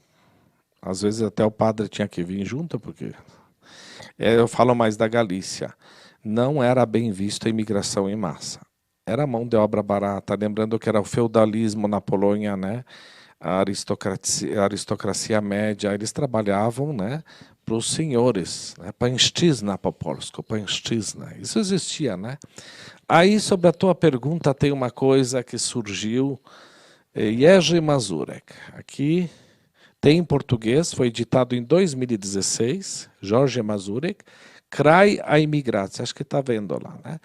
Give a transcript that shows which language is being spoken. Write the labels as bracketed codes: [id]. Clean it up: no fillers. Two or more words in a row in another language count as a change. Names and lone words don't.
[pt] Às vezes até o padre tinha que vir junto, porque eu falo mais da Galícia. Não era bem visto a imigração em massa. Era mão de obra barata. Lembrando que era o feudalismo na Polônia, né? A aristocracia média, eles trabalhavam, né, para os senhores, né? [pl] Pańszczyzna po polsku, pańszczyzna. [pt] Isso existia, né? Aí, sobre a tua pergunta, tem uma coisa que surgiu, Jerzy Mazurek. Aqui tem em português, foi editado em 2016, Jorge Mazurek, Kraj a Imigracja, acho que está vendo lá, né?